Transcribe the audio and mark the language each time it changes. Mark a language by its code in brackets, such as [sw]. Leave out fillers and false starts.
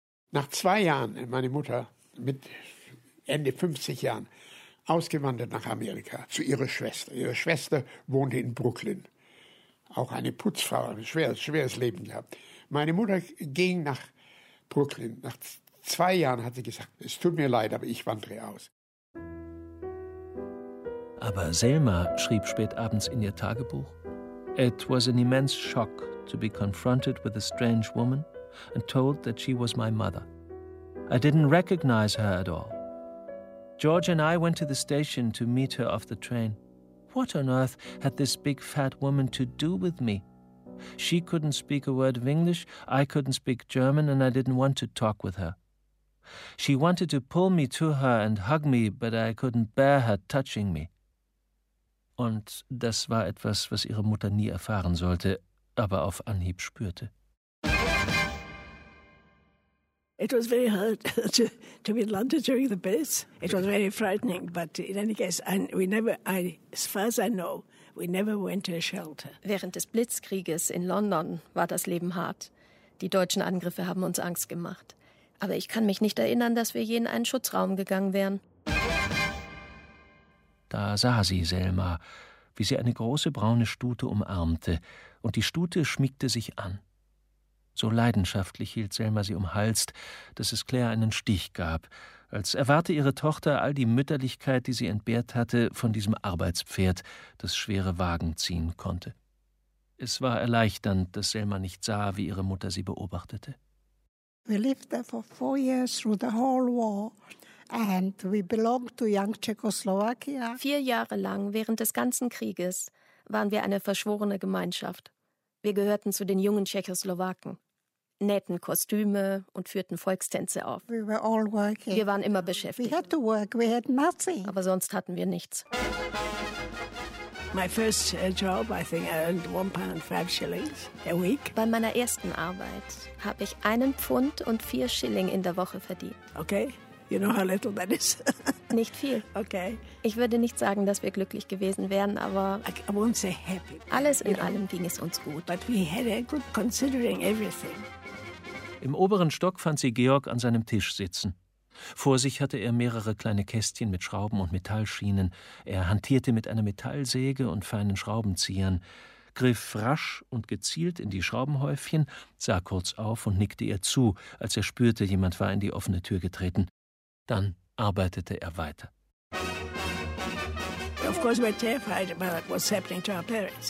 [de] Nach 2 Jahren, meine Mutter mit Ende 50 Jahren, ausgewandert nach Amerika zu ihrer Schwester. Ihre Schwester wohnte in Brooklyn. Auch eine Putzfrau, ein schweres Leben gehabt. Meine Mutter ging nach Brooklyn. Nach 2 Jahren hat sie gesagt, es tut mir leid, aber ich wandere aus. Aber Selma schrieb spätabends in ihr Tagebuch, [en] "It was an immense shock to be confronted with a strange woman and told that she was my mother. I didn't recognize her at all. George and I went to the station to meet her off the train. What on earth had this big fat woman to do with me? She couldn't speak a word of English, I couldn't speak German, and I didn't want to talk with her. She wanted to pull me to her and hug me, but I couldn't bear her touching me." [de] Und das war etwas, was ihre Mutter nie erfahren sollte, aber auf Anhieb spürte. [en] It was very hard to be in London during the Blitz. It was very frightening, but in any case, and we never, as far as I know, we never went to a shelter. [de] Während des Blitzkrieges in London war das Leben hart. Die deutschen Angriffe haben uns Angst gemacht. Aber ich kann mich nicht erinnern, dass wir je in einen Schutzraum gegangen wären. Da sah sie Selma, wie sie eine große braune Stute umarmte, und die Stute schmiegte sich an. So leidenschaftlich hielt Selma sie umhalst, dass es Claire einen Stich gab, als erwarte ihre Tochter all die Mütterlichkeit, die sie entbehrt hatte, von diesem Arbeitspferd, das schwere Wagen ziehen konnte. Es war erleichternd, dass Selma nicht sah, wie ihre Mutter sie beobachtete. [en] We lived there for 4 years through the whole war. And we belonged to young Czechoslovakia. [de] 4 Jahre lang, während des ganzen Krieges, waren wir eine verschworene Gemeinschaft. Wir gehörten zu den jungen Tschechoslowaken, nähten Kostüme und führten Volkstänze auf. [en] We were all working. [de] Wir waren immer beschäftigt. [en] We had to work. We had nothing. [de] Aber sonst hatten wir nichts. [en] My first job, I think, I earned £1.05 a week. [de] Bei meiner ersten Arbeit habe ich 1 Pfund und 4 Schilling in der Woche verdient. [en] Okay. You know how little that is. [de] Nicht viel. [en] Okay. [de] Ich würde nicht sagen, dass wir glücklich gewesen wären, aber [en] I won't say happy. [de] Alles in allem ging es uns gut. [en] But we had a good considering everything. [de] Im oberen Stock fand sie Georg an seinem Tisch sitzen. Vor sich hatte er mehrere kleine Kästchen mit Schrauben und Metallschienen. Er hantierte mit einer Metallsäge und feinen Schraubenziehern, griff rasch und gezielt in die Schraubenhäufchen, sah kurz auf und nickte ihr zu, als er spürte, jemand war in die offene Tür getreten. Dann arbeitete er weiter. [en] Of course we're terrified about what's happening to our parents.